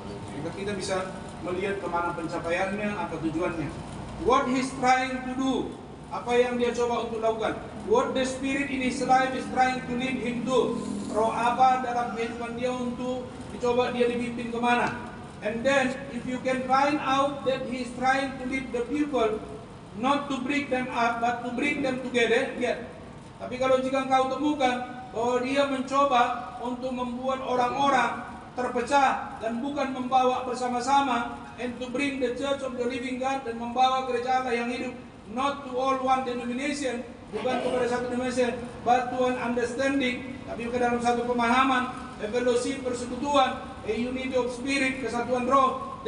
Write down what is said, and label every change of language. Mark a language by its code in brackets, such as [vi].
[id] Sehingga kita bisa melihat kemana pencapaiannya, apa tujuannya. [en] What he's trying to do, [id] apa yang dia coba untuk lakukan. [en] What the spirit in his life is trying to lead him to. [id] Roh apa dalam kehidupan dia untuk dicoba dia dipimpin kemana. [en] And then if you can find out that he is trying to lead the people, not to break them up, but to bring them together, [id] Tapi kalau jika engkau temukan bahwa dia mencoba untuk membuat orang-orang terpecah dan bukan membawa bersama-sama, [en] and to bring the church of the living God, [id] dan membawa gereja Allah yang hidup, [en] not to all one denomination, [id] bukan kepada satu denomination, [en] but to an understanding, [id] tapi ke dalam satu pemahaman, [en] a fellowship, [id] persekutuan, [en] a unity of spirit, [id] kesatuan roh.